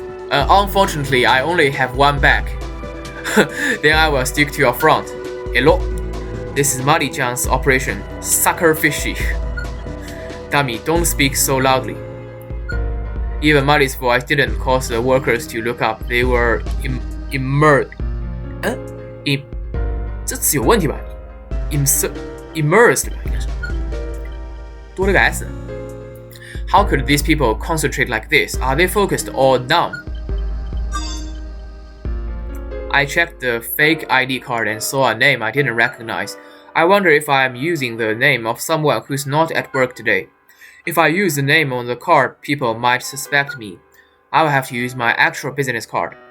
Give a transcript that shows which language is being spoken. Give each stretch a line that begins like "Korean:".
English: Unfortunately, I only have one back. Then I will stick to your front. Hello. This is Mari-chan's operation. Sucker fishy. Dummy, don't speak so loudly. Even Mari's voice didn't cause the workers to look up. They were immersed.
Chinese: 这词有问题吧 ？immersed 吧，应该是多了个 s。
English: How could these people concentrate like this? Are they focused or numb? I checked the fake ID card and saw a name I didn't recognize. I wonder if I am using the name of someone who's not at work today. If I use the name on the card, people might suspect me. I will have to use my actual business card.